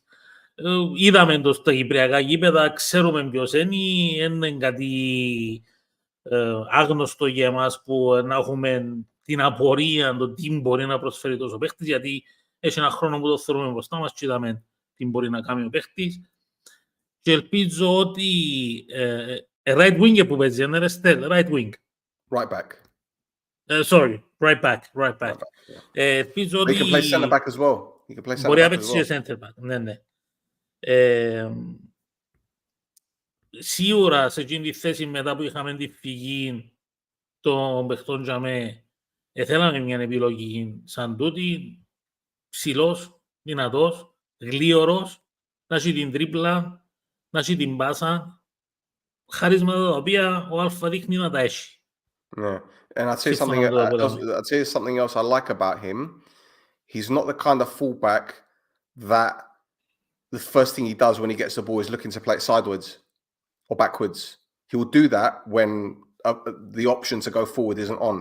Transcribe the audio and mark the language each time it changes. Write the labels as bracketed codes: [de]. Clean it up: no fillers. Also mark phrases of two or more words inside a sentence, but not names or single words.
[el] Είδαμε το στα κυπριακά γήπεδα, ξέρουμε ποιος είναι κάτι άγνωστο για εμάς που να έχουμε την απορία το τι μπορεί να προσφέρει τόσο παίχτης, γιατί έχει ένα χρόνο που το θεωρούμε μπροστά μας και είδαμε τι μπορεί να κάνει ο παίχτης. Και ελπίζω ότι [en] right wing [el] που παίζει, είναι Stel, [en] right wing. Right back. Sorry, right back. [el] Ελπίζω ότι... [en] He can play centre back as well. [el] Μπορεί να παίξει και [en] center back, [el] ναι. Σίγουρα σε εκείνη τη θέση μετά που είχαμε τη φυγή των παιχτών Τζαμέ, θέλαμε μια επιλογή σαν τούτη, ψηλός, δυνατός, γλίωρος, να έχει την τρίπλα, να έχει την πάσα, χαρίσματα τα οποία ο Αλφα δείχνει να τα έχει. [en] Yeah, and I'd say something else I like about him. He's not the kind of fullback that the first thing he does when he gets the ball is looking to play it sideways or backwards. He will do that when the option to go forward isn't on.